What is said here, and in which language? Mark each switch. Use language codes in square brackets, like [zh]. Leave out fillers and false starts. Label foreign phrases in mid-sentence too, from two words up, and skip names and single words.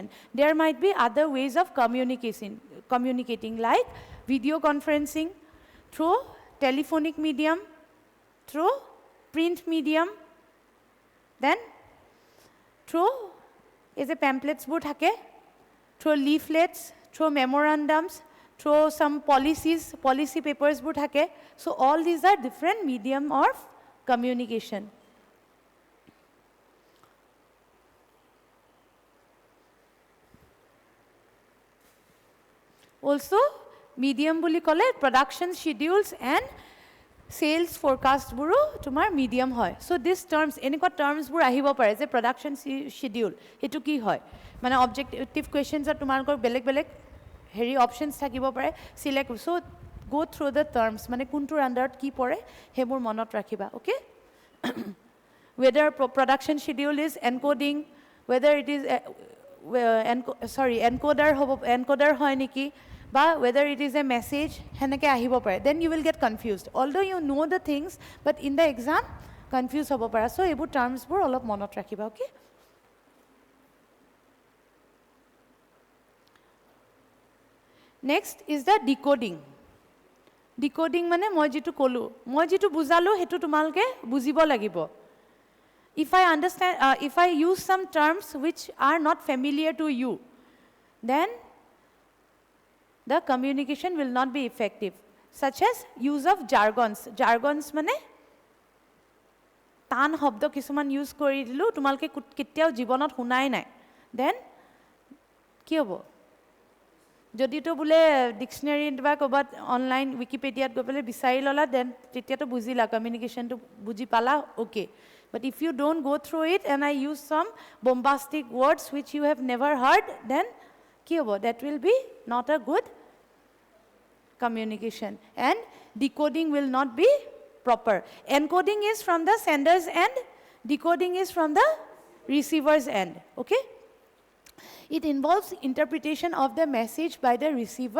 [en] There might be other ways of communicating like video conferencing, through telephonic medium, through print medium, then through is a pamphlets board hake, through leaflets, through memorandums, through some policy papers board hake. So all these are different medium of communication. Also, medium [as] বুলি ক'লে [en] production schedules and sales forecast [as] বোৰো তোমাৰ [en] medium হয়. So these terms, [as] এনেকুৱা terms বোৰ আহিব পাৰে যে [en] production schedule, [as] এটো কি হয়? মানে [en] objective questions are [as] তোমালোকৰ বেলেগ বেলেগ হেৰি options থাকিব পাৰে, [en] select. So go through the terms, [as] মানে কোনটোৰ আন্ডাৰত কি পৰে হেবোৰ মনত ৰাখিবা, [en] okay? Whether production schedule is encoding, whether it is encoder [as] হয় নেকি, বা [en] whether it is a message, [as] হেনেকে আহিব পাৰে. [en] Then you will get confused. Although you know the things, but in the exam, confused [as] হ'ব পাৰা. So এইবোৰ terms বোৰ অলপ মনত ৰাখিবা, [en] okay? Next is the decoding. [as] Decoding মানে মই যেটো কলো, মই যেটো বুজালো হেতু তোমালকে বুজিব লাগিব. [en] If I understand, if I use some terms which are not familiar to you, then the communication will not be effective, such as use of jargons. [as] Jargons মানে টান শব্দ কিছুমান ইউজ কৰি দিলো, তোমালকে কেতিয়াও জীৱনত শুনাই নাই, [en] then [as] কি হ'ব? যদি তো বোলে ডিকশনাৰীত বা ক'বাত অনলাইন উইকিপিডিয়াত গৈ পেলাই বিচাৰি ল'লা, দেন তেতিয়াতো বুজিলা, কমিউনিকেশ্যনটো বুজি পালা, [en] okay. But if you don't go through it and I use some bombastic words which you have never heard, then [as] কি হ'ব? [en] That will be not a good communication, and decoding will not be proper. Encoding is from the sender's end, decoding is from the receiver's end, okay? It involves interpretation of the message by the receiver.